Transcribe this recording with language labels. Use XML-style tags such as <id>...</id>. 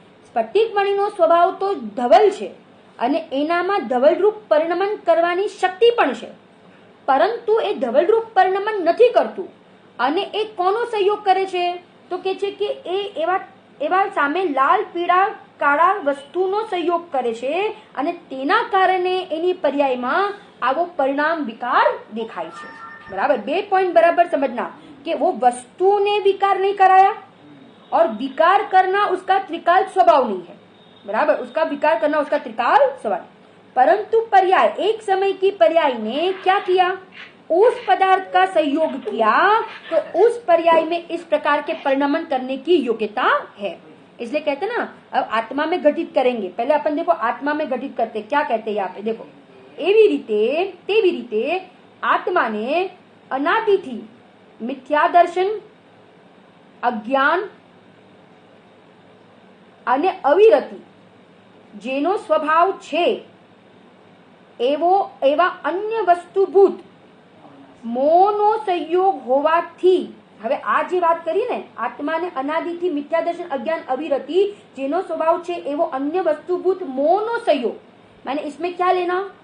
<gu>સ્ફટિકમણીનો સ્વભાવ તો ધવલ છે અને એનામાં ધવલરૂપ પરિણમન કરવાની શક્તિ પણ છે, પરંતુ એ ધવલરૂપ પરિણમન નથી કરતું. અને એ કોનો સંયોગ કરે છે? તો કે છે કે એ એવા સામે લાલ, પીળા, કાળા વસ્તુનો સંયોગ કરે છે અને તેના કારણે એની પર્યાયમાં આવો પરિણામ વિકાર દેખાય છે.</gu> <hi>बराबर. 2 पॉइंट बराबर समझना कि वो वस्तु ने विकार नहीं कराया और विकार करना उसका त्रिकाल स्वभाव नहीं है. बराबर. उसका विकार करना उसका त्रिकाल स्वभाव, परंतु पर्याय, एक समय की पर्याय ने क्या किया? उस पदार्थ का संयोग किया, तो उस पर्याय में इस प्रकार के परिणमन करने की योग्यता है. इसलिए कहते ना, अब आत्मा में घटित करेंगे. पहले अपन देखो आत्मा में घटित करते क्या कहते हैं यहाँ पे देखो.</hi> <gu>एवी रीते तेवी रीते आत्माने अनादिथी मिथ्या दर्शन, अज्ञान અને અવિરતિ જેનો સ્વભાવ છે એવા અન્ય વસ્તુભૂત મોહનો સંયોગ હોવાથી, હવે આ જે વાત કરી ને, આત્માને અનાદિથી મિથ્યા દર્શન, અજ્ઞાન, અવિરતિ જેનો સ્વભાવ છે એવો અન્ય વસ્તુભૂત મોહનો સંયોગ,</gu> <hi>माने इसमें क्या लेना?</hi>